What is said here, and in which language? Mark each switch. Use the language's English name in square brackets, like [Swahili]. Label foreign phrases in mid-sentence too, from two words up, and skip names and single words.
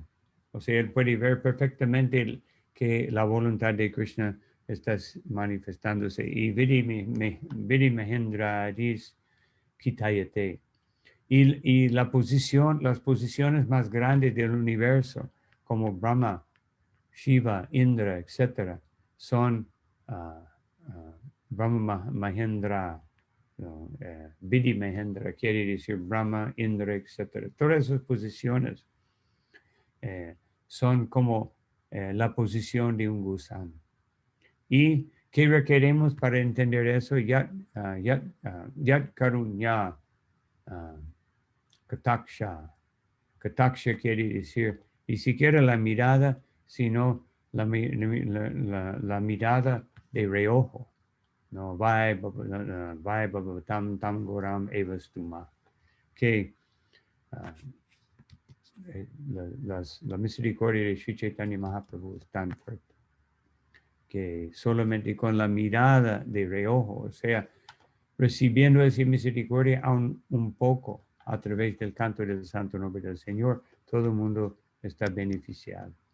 [Spanish] O sea, él puede ver perfectamente que la voluntad de Krishna está manifestándose. [Sanskrit] Y Vidi Mahendra Adis Kitayate. [Spanish] Y las posiciones más grandes del universo, como Brahma, Shiva, Indra, etc., son Brahma Mahendra, [Sanskrit] Vidi Mahendra, [Spanish] quiere decir Brahma, Indra, etc. Todas esas posiciones son como la posición de un gusano. ¿Y qué requerimos para entender eso? [Sanskrit] Yat Karunya Kataksha. [Spanish] Kataksha quiere decir ni siquiera la mirada, sino la mirada de reojo. No, [Sanskrit] vai tam tam goram evastuma. [Spanish] Que la misericordia de Sri Chaitanya Mahaprabhu es tan fuerte que solamente con la mirada de reojo, o sea, recibiendo esa misericordia aún un poco a través del canto del santo nombre del Señor, todo el mundo está beneficiado.